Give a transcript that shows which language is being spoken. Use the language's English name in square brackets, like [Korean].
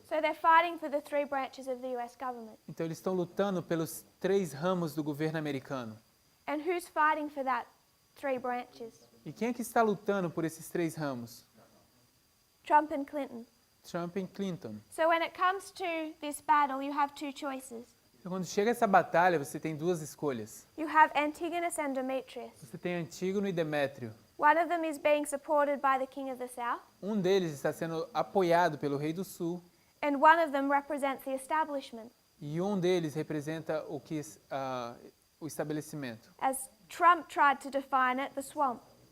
[English] So they're fighting for the three branches of the US government. [Portuguese] Então eles estão lutando pelos três ramos do governo americano. [English] And who's fighting for that three branches? [Portuguese] E quem é que está lutando por esses três ramos? [English] Trump and Clinton. [Portuguese] Trump e Clinton. [English] So when it comes to this battle, you have two choices. [Portuguese] Então, quando chega essa batalha, você tem duas escolhas. [English] You have Antigonus and Demetrius. [Portuguese] Você tem Antígono e Demétrio. [English] One of them is being supported by the king of the south, [Portuguese] Um deles está sendo apoiado pelo rei do sul [English] and one of them represents the establishment. [Portuguese] e um deles representa o estabelecimento. [English] As Trump tried to define it, the swamp.